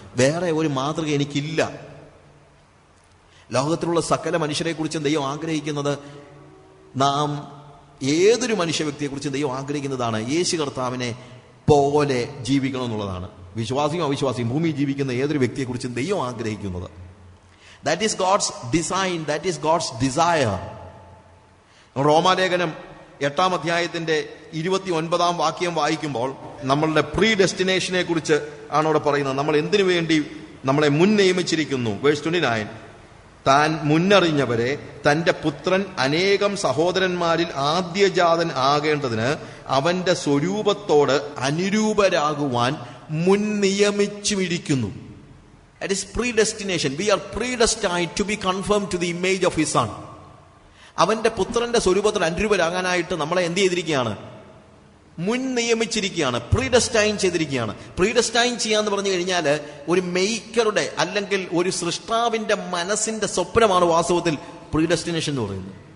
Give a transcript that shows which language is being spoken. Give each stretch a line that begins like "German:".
Malayalam: വേറെ ഒരു മാതൃക എനിക്കില്ല. ലോകത്തിലുള്ള സകല മനുഷ്യരെ കുറിച്ചും ദൈവം ആഗ്രഹിക്കുന്നത്, നാം ഏതൊരു മനുഷ്യ വ്യക്തിയെക്കുറിച്ചും ദൈവം ആഗ്രഹിക്കുന്നതാണ് യേശു കർത്താവിനെ പോലെ ജീവിക്കണം എന്നുള്ളതാണ്. വിശ്വാസിയും അവിശ്വാസിയും ഭൂമിയിൽ ജീവിക്കുന്ന ഏതൊരു വ്യക്തിയെക്കുറിച്ചും ദൈവം ആഗ്രഹിക്കുന്നത്.
English: That is God's design, that is God's desire.
Malayalam: റോമാലേഖനം 8-ാം അധ്യായത്തിന്റെ 29-ാം വാക്യം വായിക്കുമ്പോൾ നമ്മളുടെ പ്രീ ഡെസ്റ്റിനേഷനെ കുറിച്ച് ആണ് അവിടെ പറയുന്നത്. നമ്മൾ എന്തിനു വേണ്ടി നമ്മളെ മുൻ നിയമിച്ചിരിക്കുന്നു. വേഴ്സ് 29, താൻ മുന്നറിഞ്ഞവരെ തന്റെ പുത്രൻ അനേകം സഹോദരന്മാരിൽ ആദ്യജാതൻ ആകേണ്ടതിന് അവന്റെ സ്വരൂപത്തോട് അനുരൂപരാകുവാൻ മുൻ നിയമിച്ചുമിരിക്കുന്നു.
English: That is predestination. We are predestined to be conformed to the image of his son.
Malayalam: അവന്റെ പുത്രന്റെ സ്വരൂപത്തിൽ അനുരൂപരാകാനായിട്ട് നമ്മളെ എന്ത് ചെയ്തിരിക്കുകയാണ്? മുൻ നിയമിച്ചിരിക്കുകയാണ്, പ്രീഡെസ്റ്റൈൻ ചെയ്തിരിക്കുകയാണ്. പ്രീഡെസ്റ്റൈൻ ചെയ്യാന്ന് പറഞ്ഞു കഴിഞ്ഞാൽ ഒരു മെയ്ക്കറുടെ അല്ലെങ്കിൽ ഒരു സൃഷ്ടാവിന്റെ മനസ്സിന്റെ സ്വപ്നമാണ് വാസ്തവത്തിൽ പ്രീഡെസ്റ്റിനേഷൻ എന്ന് പറയുന്നത്.